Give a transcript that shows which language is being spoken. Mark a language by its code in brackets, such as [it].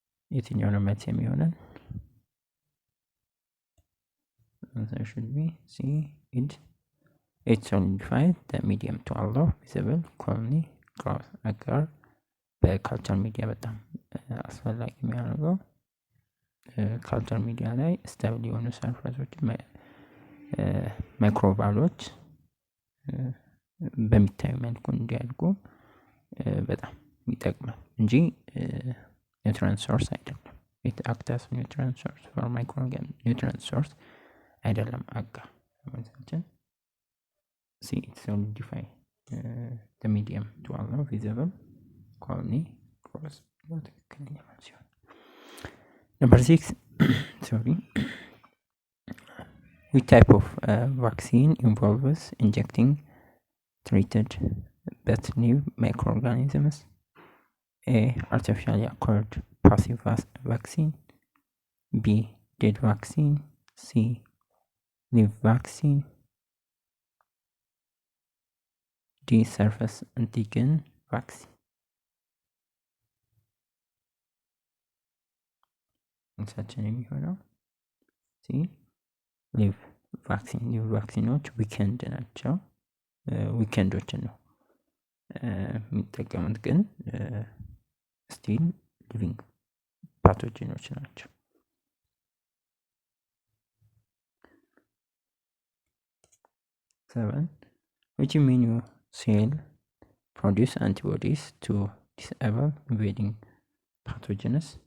[am] የትኛው ነው መልስ የሚሆነን? [en] answer should be C, it solidifies the medium to allow visible colony growth. [am] አጋር በካልቸር ሚዲያ በጣም አስፈላጊ የሚያደርገው ካልቸር ሚዲያ ላይ ስታብል የሆኑ ሰርፈሶች ማይክሮባሎች በሚታዩ መልኩ እንዲያድጉ በጣም ይጠቅማል እንጂ [en] nutrient source [am] አይደለም። [en] it acts as nutrient source for microorganisms. nutrient source [am] አይደለም አጋር መልሳችን [en] C, it solidifies the medium to allow visible colony growth. [am] ትክክለኛ መልስ ይሆናል። [en] Number 6. Sorry. Which type of vaccine involves injecting treated but new microorganisms? A, artificially acquired passive vaccine. B, dead vaccine. C, live vaccine. D, surface antigen vaccine. [am] እንሳችን የሚሆነው ሲ ሊቭ ቫክሲን። ሊቭ ቫክሲኖች ዊኬንድ ናቸው። ዊኬንዶችን ነው የሚጠቀሙት፣ ግን [en] ስቲል ሊቪንግ ፓቶጂኖች [am] ናቸው። 7. [en] which immune cell produce antibodies to disable invading pathogens?